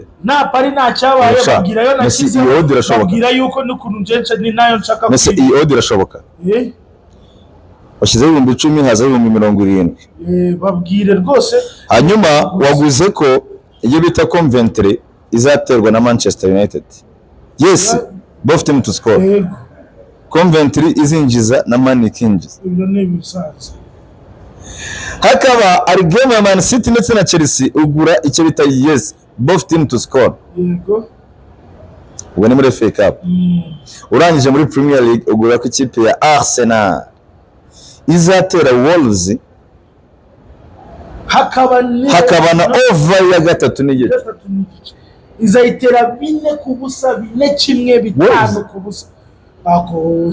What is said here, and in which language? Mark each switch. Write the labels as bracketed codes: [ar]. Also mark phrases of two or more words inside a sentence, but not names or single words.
[rw] nta pari nta cyabaye babwirayo nakize babwira yuko n'ukuntu njenje ni nayo nshaka mbese iyi odi irashoboka washyizeho 10,000 haza 70,000 babwire rwose hanyuma waguze ko iyo bita Coventry izaterwa na Manchester United [en] yes both team to score [rw] Coventry izinjiza na Man ikinjiza ibyo ni ibisanzwe hakaba ari game ya Man City ndetse na Chelsea ugura icyo bita [en] yes both team to score [rw] yego ubwo ni muri FA Cup urangije muri Premier League ugura ko ikipe ya Arsenal izatera Wolves hakaba na over ya 3 n'igice izayitera 4-0 4-1 5-0 ako